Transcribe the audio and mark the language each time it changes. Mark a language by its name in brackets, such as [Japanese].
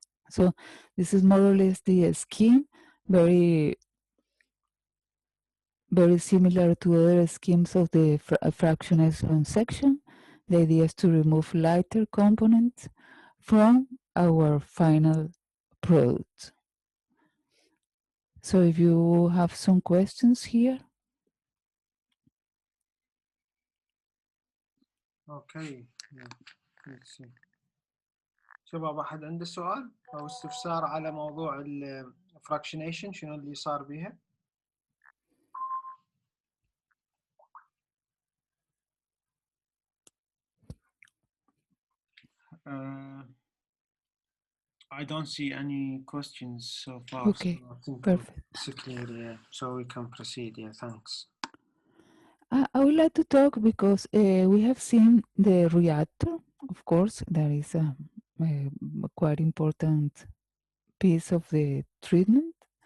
[English] So this is more or less the scheme, very similar to other schemes of the fractionation section. The idea is to remove lighter components from our final product. So if you have some questions here. [Arabic] اوكي شباب، احد عنده سؤال او استفسار على موضوع الفراكشنيشن، شنو اللي صار بيها؟ I don't see any questions so far. [English] Okay, so I think perfect. it's clear, yeah. So we can proceed. Yeah, thanks. I would like to talk because we have seen the reactor. Of course, that is a quite important piece of the treatment.